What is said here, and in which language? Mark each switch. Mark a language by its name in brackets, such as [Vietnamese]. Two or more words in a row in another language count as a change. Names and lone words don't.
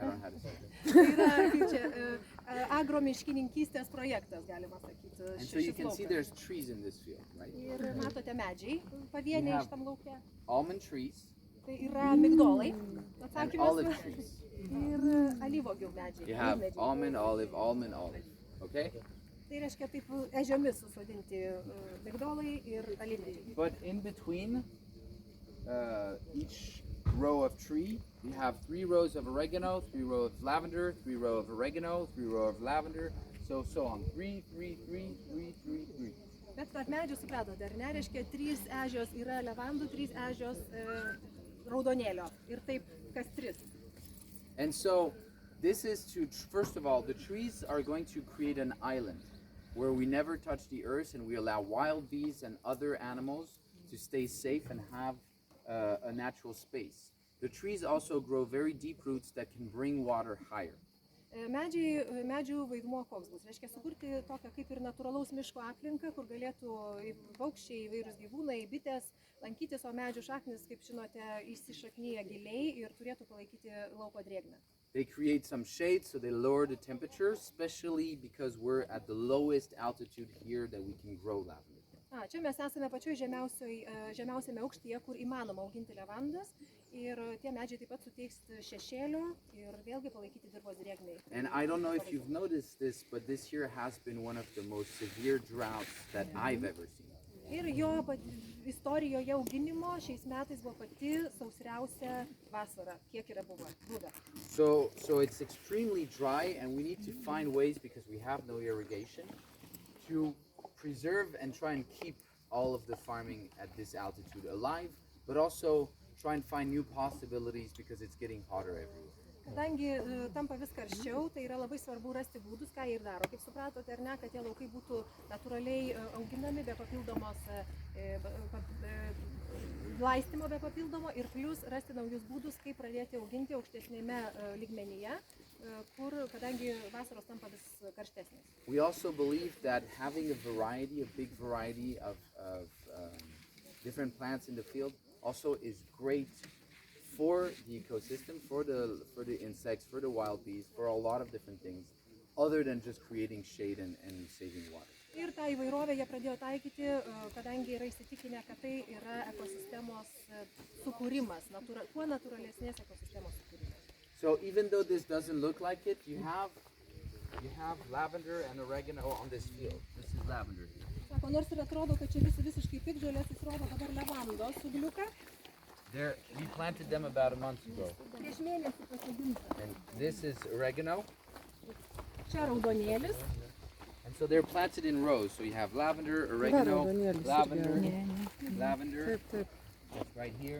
[English] I don't know how to say it. [Lithuanian] Tai yra kaip čia agromiškininkystės projektas, galima sakyti. [English] And so you [Lithuanian] šis [English] can see [Lithuanian] laukas. [English] there's trees in this field, right? [Lithuanian] Ir matote medžiai pavieniai [English] Yeah. [Lithuanian] šitam lauke. [English] Almond trees [Lithuanian] Tai yra migdolai, [English] and olive [Lithuanian] atsakymas. [English] trees. [Lithuanian] Ir alyvuogių medžiai. [English] You have [Lithuanian] alyvmedžiai. [English] almond, olive. Okay? [Lithuanian] Tai reiškia taip ežiomis susodinti migdolai ir alyvmedžiai. [English] But in between each row of tree, you have 3 rows of oregano, 3 rows of lavender, 3 rows of oregano, 3 rows of lavender, so on. 3, 3, 3, 3, 3, 3. [Lithuanian] Bet tarp medžių supratote, ar ne? Reiškia 3 ežios yra levandų, 3 ežios raudonėlio. Ir taip kas 3. [English] And so this is to, first of all, the trees are going to create an island where we never touch the earth and we allow wild bees and other animals to stay safe and have a natural space. The trees also grow very deep roots that can bring water higher. [Lithuanian] Medžių vaidmuo koks bus? Reiškia sukurti tokią kaip ir natūralaus miško aplinką, kur galėtų paukščiai, įvairūs gyvūnai, bitės lankytis, o medžių šaknis, kaip žinote, įsišaknyja giliai ir turėtų palaikyti lauko drėgmę. [English] They create some shade, so they lower the temperature, especially because we're at the lowest altitude here that we can grow lavender. [Lithuanian] Čia mes esame pačioj žemiausiame aukštyje, kur įmanoma auginti levandas ir tie medžiai taip pat suteiks šešėlio ir vėlgi palaikyti dirvos drėgmei. [English] And I don't know if you've noticed this, but this year has been one of the most severe droughts that I've ever seen. [Lithuanian] Ir jo istorijoje auginimo šiais metais buvo pati sausriausia vasara, kiek yra buvę. [English] So it's extremely dry and we need to find ways, because we have no irrigation, to preserve and try and keep all of the farming at this altitude alive, but also try and find new possibilities because it's getting hotter everywhere. [Lithuanian] Kadangi tampa vis karščiau, tai yra labai svarbu rasti būdus, ką jie ir daro. Kaip supratote, ar ne, kad tie laukai būtų natūraliai auginami be papildomos laistymo, be papildomo ir plus rasti naujus būdus, kaip pradėti auginti aukštesnėme lygmenyje, kur, kadangi vasaros tampa vis karštesnės. [English] We also believe that having a big variety of different plants in the field also is great for the ecosystem, for the insects, for the wild bees, for a lot of different things, other than just creating shade and saving water. [Lithuanian] Ir tą įvairovę jie pradėjo taikyti, kadangi yra įsitikinę, kad tai yra ekosistemos sukūrimas, kuo natūralesnės ekosistemos sukūrimas. [English] So even though this doesn't look like it, you have lavender and oregano on this field. This is lavender here. [Lithuanian] Sako, nors ir atrodo, kad čia visiškai piktžolės, jis rodo dabar levandos ūgliuką. [English] We planted them about a month ago. [Lithuanian] Prieš mėnesį pasodinta. [English] And this is oregano. [Lithuanian] Čia raudonėlis. [English] And so they're planted in rows. So you have lavender, oregano, lavender, that's right here.